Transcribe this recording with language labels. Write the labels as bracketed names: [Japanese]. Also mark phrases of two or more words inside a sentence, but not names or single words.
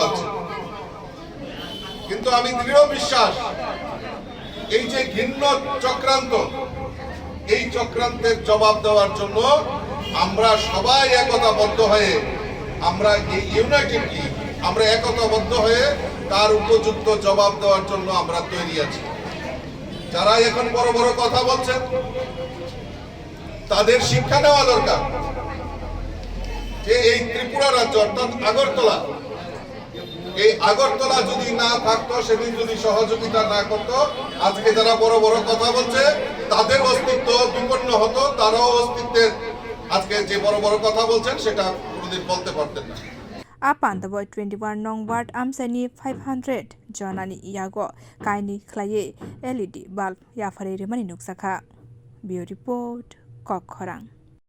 [Bangla] হচ্ছে কিন্তু আমি দৃঢ় বিশ্বাস এই যে ঘৃণ্য চক্রান্ত এই চক্রান্তের জবাব দেওয়ার জন্য আমরা সবাই একতাবদ্ধ হয়ে আমরা এই ইউনাইটেড কি আমরা একতাবদ্ধ হয়ে তার উপযুক্ত জবাব দেওয়ার জন্য আমরা তৈরি আছি যারা এখন বড় বড় কথা বলছেন তাদের শিক্ষা দেওয়া দরকার যে এই ত্রিপুরা রাজ্য অর্থাৎ এই আগরতলা যদি না থাকতো সেদিন যদি সহযোগিতা না করতো আজকে যারা বড় বড় কথা বলছে তাদের অস্তিত্ব বিপন্ন হতো তারাও অস্তিত্বের আজকে যে বড় বড় কথা বলছেন সেটা কোনোদিন বলতে পারতেন না [Kok Borok] apandabo 21 nong ward amchai 500 jonani iago kaini khlaye [English] LED bulb [Kok Borok] yafare remani nuksakha [English] bio report [Kok Borok] kokkhorang